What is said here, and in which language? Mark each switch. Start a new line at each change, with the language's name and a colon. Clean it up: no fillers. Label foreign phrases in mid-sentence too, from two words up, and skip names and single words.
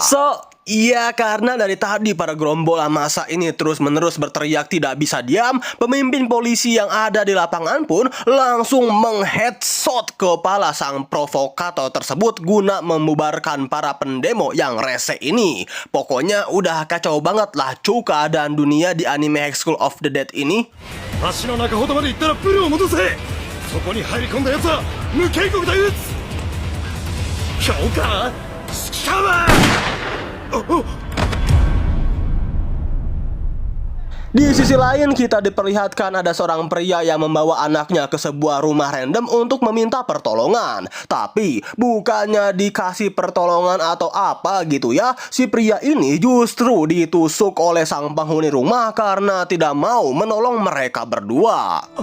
Indonesian: Iya, karena dari tadi para gerombolan massa ini terus-menerus berteriak tidak bisa diam, pemimpin polisi yang ada di lapangan pun langsung mengheadshot kepala sang provokator tersebut guna membubarkan para pendemo yang rese ini. Pokoknya udah kacau banget lah cuy keadaan dunia di anime High School of the Dead ini.
Japanese: 橋の中ほどまで行ったらプルを戻せ。そこに入り込んだ奴は無警告で撃つ。強化スキャワー。
Indonesian: Di sisi lain kita diperlihatkan ada seorang pria yang membawa anaknya ke sebuah rumah random untuk meminta pertolongan. Tapi bukannya dikasih pertolongan atau apa gitu ya, si pria ini justru ditusuk oleh sang penghuni rumah karena tidak mau menolong mereka berdua.